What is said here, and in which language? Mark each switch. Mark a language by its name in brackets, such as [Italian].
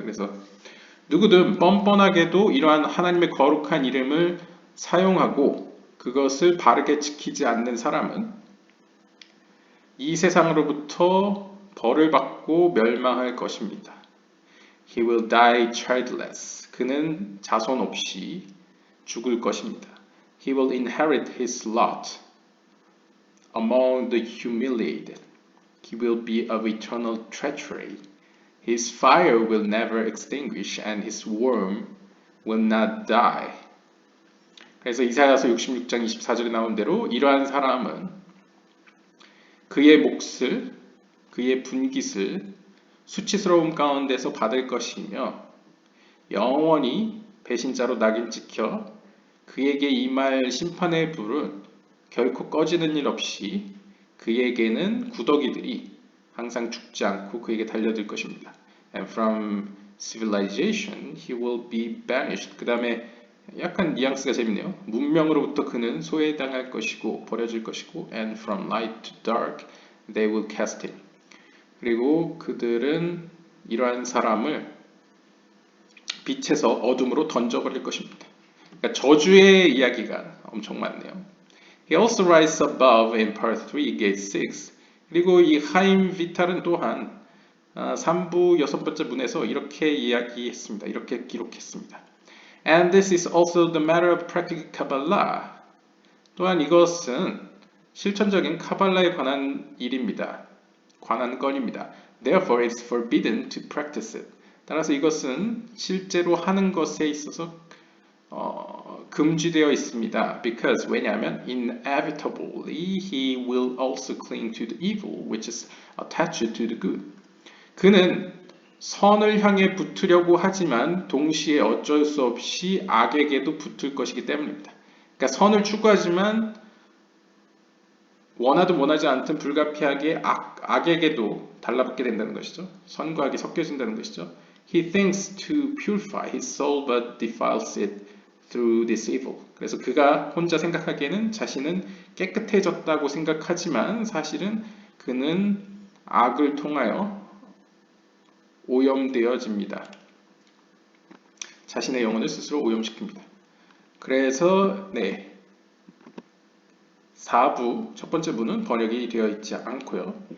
[Korean] 그래서 누구든 뻔뻔하게도 이러한 하나님의 거룩한 이름을 사용하고 그것을 바르게 지키지 않는 사람은 이 세상으로부터 벌을 받고 멸망할 것입니다. [English] He will die childless. [Korean] 그는 자손 없이 죽을 것입니다. [English] He will inherit his lot among the humiliated. He will be of eternal treachery. His fire will never extinguish and his worm will not die. [Korean] 그래서 이사야서 66장 24절에 나온 대로 이러한 사람은 그의 몫을, 그의 분깃을 수치스러움 가운데서 받을 것이며 영원히 배신자로 낙인 찍혀 그에게 임할 심판의 불은 결코 꺼지는 일 없이 그에게는 구더기들이 항상 죽지 않고 그에게 달려들 것입니다. [English] And from civilization he will be banished. [Korean] 그 다음에 약간 뉘앙스가 재밌네요. 문명으로부터 그는 소외당할 것이고 버려질 것이고 [English] and from light to dark they will cast him. [Korean] 그리고 그들은 이러한 사람을 빛에서 어둠으로 던져버릴 것입니다. 그러니까 저주의 이야기가 엄청 많네요. [English] He also writes above in part 3, gate 6. [Korean] 그리고 이 하임 비탈은 또한 3부 6번째 문에서 이렇게 이야기했습니다. 이렇게 기록했습니다. [English] And this is also the matter of practical Kabbalah. [Korean] 또한 이것은 실천적인 카발라에 관한 일입니다. 관한 건입니다. [English] Therefore, it's forbidden to practice it. [Korean] 따라서 이것은 실제로 하는 것에 있어서 금지되어 있습니다. [English] Because [Korean] 왜냐하면 [English] inevitably he will also cling to the evil which is attached to the good. [Korean] 그는 선을 향해 붙으려고 하지만 동시에 어쩔 수 없이 악에게도 붙을 것이기 때문입니다. 그러니까 선을 추구하지만 원하든 원하지 않든 불가피하게 악에게도 달라붙게 된다는 것이죠. 선과 악이 섞여진다는 것이죠. [English] He thinks to purify his soul but defiles it through this evil. [Korean] 그래서 그가 혼자 생각하기에는 자신은 깨끗해졌다고 생각하지만 사실은 그는 악을 통하여 오염되어집니다. 자신의 영혼을 스스로 오염시킵니다. 그래서 4부 첫 번째 부는 번역이 되어 있지 않고요.